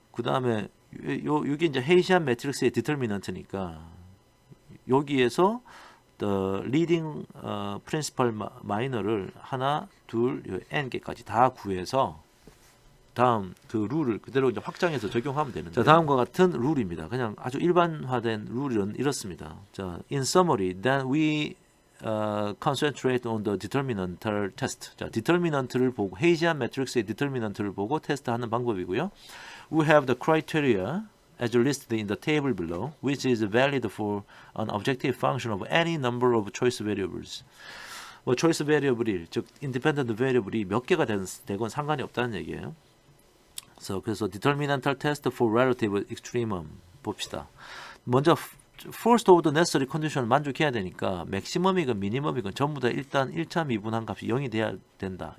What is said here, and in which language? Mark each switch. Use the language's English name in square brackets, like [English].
[Korean] 그다음에 여기 이제 헤이시안 매트릭스의 디터미넌트니까 여기에서 the leading principal minor를 하나, 둘, n개까지 다 구해서 다음 그 룰을 그대로 이제 확장해서 적용하면 되는데 자, 다음과 같은 룰입니다. 그냥 아주 일반화된 룰은 이렇습니다. 자, [English] in summary, then we concentrate on the determinantal test. [Korean] 자, determinant를 보고 헤이시안 매트릭스의 determinant를 보고 테스트하는 방법이고요. [English] We have the criteria as listed in the table below, which is valid for an objective function of any number of choice variables. [Korean] 뭐 choice variable이 즉 independent variable이 몇 개가 되건 상관이 없다는 얘기예요. 그래서 determinantal test for relative extremum 봅시다. 먼저 first order necessary condition을 만족해야 되니까 맥시멈이건 미니멈이건 전부 다 일단 1차 미분한 값이 0이 돼야 된다.